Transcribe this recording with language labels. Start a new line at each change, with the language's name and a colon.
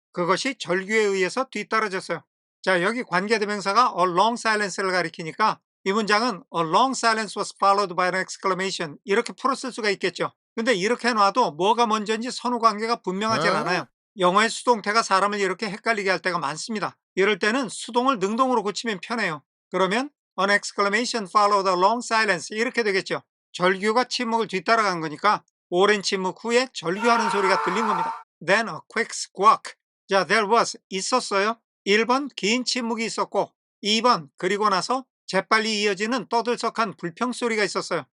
Korean: 그것이 절규에 의해서 뒤따라졌어요. 자, 여기 관계대명사가
English: a long silence를 가리키니까 이 문장은 a long silence was followed by an exclamation
Korean: 이렇게 풀었을 수가 있겠죠. 근데 이렇게 놔도 뭐가 먼저인지 선후관계가 분명하지 않아요. 영어의 수동태가 사람을 이렇게 헷갈리게 할 때가 많습니다. 이럴 때는 수동을 능동으로 고치면 편해요. 그러면
English: an exclamation followed a long silence
Korean: 이렇게 되겠죠. 절규가 침묵을 뒤따라간 거니까 오랜 침묵 후에 절규하는 소리가 들린 겁니다.
English: Then a quick squawk. 자, there was
Korean: 있었어요. 1번 긴 침묵이 있었고 2번 그리고 나서 재빨리 이어지는 떠들썩한 불평소리가 있었어요.